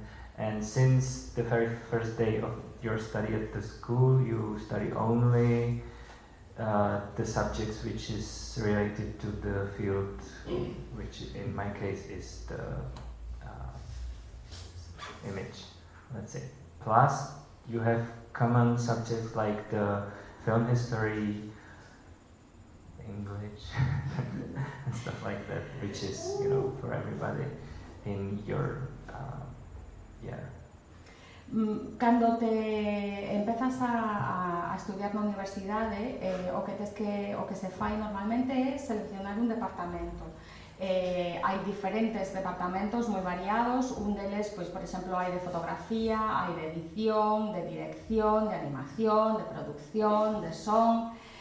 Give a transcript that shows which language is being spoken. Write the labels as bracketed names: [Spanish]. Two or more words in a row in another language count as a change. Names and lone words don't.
[English] And since the very first day of your study at the school, you study only the subjects which is related to the field, which in my case is the image, let's say. Plus, you have common subjects like the film history, English, and stuff like that, which is, you know, for everybody in your year. [Galician] Cando te empezas a estudiar na universidade, o que se fai normalmente é seleccionar un departamento. Hai diferentes departamentos moi variados, un deles, pois, por exemplo, hai de fotografía, hai de edición, de dirección, de animación, de producción, de son.